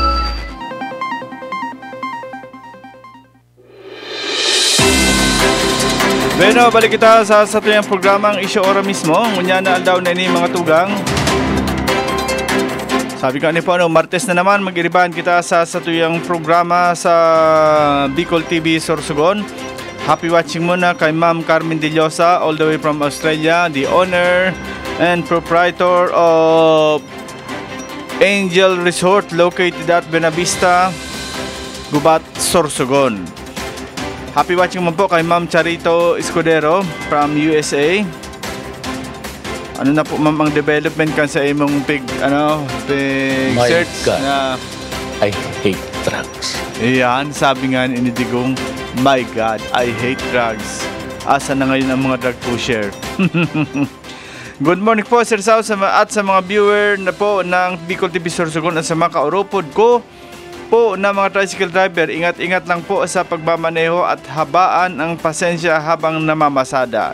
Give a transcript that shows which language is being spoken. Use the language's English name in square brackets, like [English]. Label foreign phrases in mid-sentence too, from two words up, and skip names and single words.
[Bikol] Bueno, balik kita sa tuyang programang Issue ora mismo. Ngunya na aldaw na ini mga tugang. Sabi ko po, Martes na naman, mag-iriban kita sa tuyang programa sa Bicol TV Sorsogon. [English] Happy watching [Filipino] muna kay [English] Ma'am Carmen De Llosa, all the way from Australia, the owner and proprietor of Angel Resort located at Benavista, Gubat, Sorsogon. Happy watching [Filipino] mo po kay Ma'am Charito Escudero from USA. [Bikol] Ano na po ma'am ang development kan sa imong pig [English] My search God. [Bikol] na [English] I hate drugs. [Filipino] Iyan, sabi nga ni Digong, [English] my God, I hate drugs. [Filipino] Asa na ngayon ang mga [English] drug pusher? Good morning [Filipino] po Sir Sao at sa mga viewer na po ng Bicol TV Sorsogon at sa mga kauropod ko po na mga [English] tricycle driver. [Filipino] Ingat-ingat lang po sa pagmamaneho at habaan ang pasensya habang namamasada.